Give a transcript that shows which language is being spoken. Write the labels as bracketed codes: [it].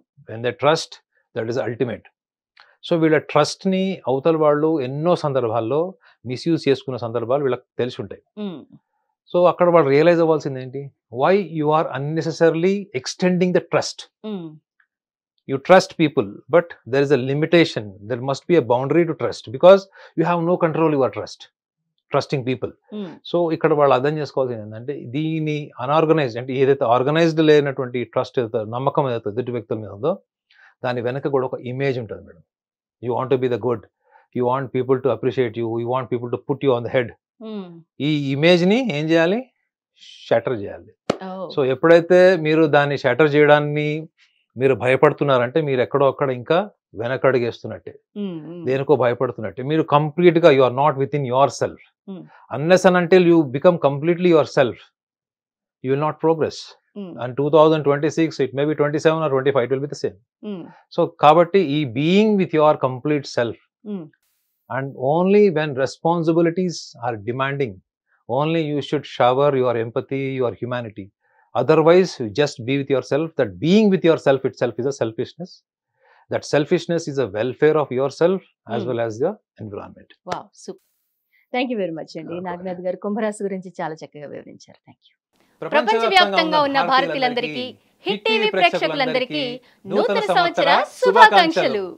[en] When they trust, that is ultimate. [te] So వీళ్ళ trust ని అవతల వాళ్ళు ఎన్నో సందర్భాల్లో మిస్యూజ్ చేసుకున్న సందర్భాలు వీళ్ళకి తెలిసి ఉంటాయి. సో అక్కడ వాళ్ళు రియలైజ్ అవ్వాల్సింది ఏంటి, [en] Why you are unnecessarily extending the trust. You trust people, but there is a limitation. There must be a boundary to trust because you have no control over trusting people. [te] So ఇక్కడ వాళ్ళు అర్థం చేసుకోవాల్సింది ఏంటంటే దీని unorganised అంటే ఏదైతే organised లేనటువంటి trust ఏదైతే నమ్మకం ఏదైతే ఎదుటి వ్యక్తుల మీద ఉందో దాని వెనక కూడా ఒక ఇమేజ్ ఉంటుంది madam. [en] You want to be the good, you want people to appreciate you, you want people to put you on the head. [te] ఈ ఇమేజ్ ని ఏం చేయాలి, షటర్ చేయాలి. సో ఎప్పుడైతే మీరు దాన్ని షటర్ చేయడాన్ని మీరు భయపడుతున్నారంటే మీరు ఎక్కడో అక్కడ ఇంకా వెనకడుగేస్తున్నట్టే, దేనికో భయపడుతున్నట్టే. మీరు కంప్లీట్ గా [en] You are not within yourself. Unless and until you become completely yourself, you will not progress. And 2026 it may be 27 or 25 it will be the same. So [te] కాబట్టి ఈ [en] Being with your complete self and only when responsibilities are demanding, only you should shower your empathy, your humanity. Otherwise, you just be with yourself. That being with yourself itself is a selfishness. That selfishness is a welfare of yourself as well as the environment. Wow, super. Thank you very much [te] అండి. నాగనాథ్ గారు కుంభరాశి గురించి చాలా చక్కగా వివరించారు. [en] Thank you. [te] ప్రపంచవ్యాప్తంగా ఉన్న భారతీయులందరికీ, hit TV ప్రేక్షకులందరికీ నూతన సంవత్సర శుభాకాంక్షలు.